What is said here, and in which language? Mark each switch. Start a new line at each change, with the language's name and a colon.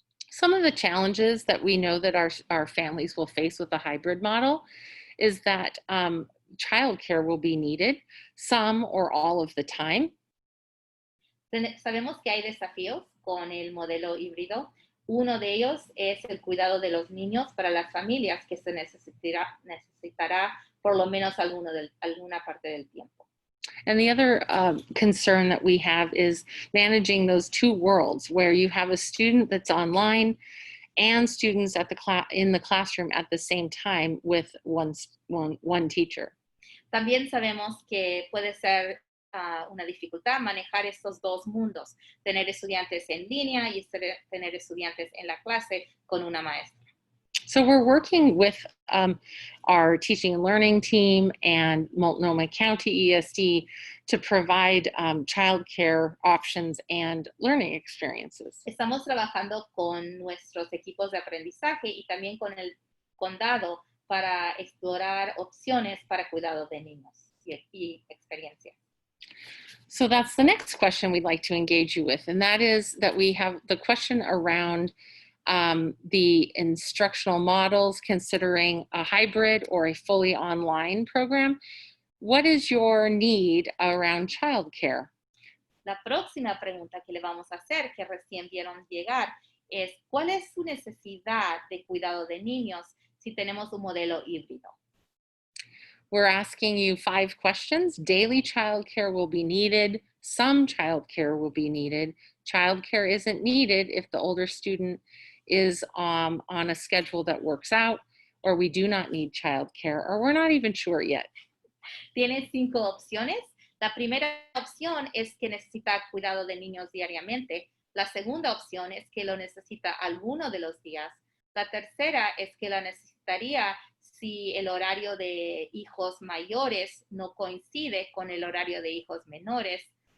English: Some of the challenges that we know that our families will face with the hybrid model is that childcare will be needed, some or all of the time.
Spanish: Sabemos que hay desafíos con el modelo híbrido. Uno de ellos es el cuidado de los niños para las familias, que se necesitará por lo menos alguna parte del tiempo.
English: And the other concern that we have is managing those two worlds, where you have a student that's online and students at in the classroom at the same time with one teacher.
Spanish: También sabemos que puede ser una dificultad manejar estos dos mundos, tener estudiantes en línea y tener estudiantes en la clase con una maestra.
English: So we're working with our teaching and learning team and Multnomah County ESD to provide childcare options and learning experiences.
Spanish: Estamos trabajando con nuestros equipos de aprendizaje y también con el condado para explorar opciones para cuidado de niños y experiencia.
English: So that's the next question we'd like to engage you with, and that is that we have the question around the instructional models, considering a hybrid or a fully online program. What is your need around childcare?
Spanish: La próxima pregunta que le vamos a hacer, que recién vieron llegar, es ¿cuál es su necesidad de cuidado de niños si tenemos un modelo híbrido?
English: We're asking you 5 questions. Daily childcare will be needed. Some childcare will be needed. Childcare isn't needed if the older student is on a schedule that works out, or we do not need childcare, or we're not even sure yet.
Spanish: Tiene 5 opciones. La primera opción es que necesita cuidado de niños diariamente. La segunda opción es que lo necesita alguno de los días. La tercera es que la necesitaría si el horario de hijos mayores no coincide con el horario de hijos menores.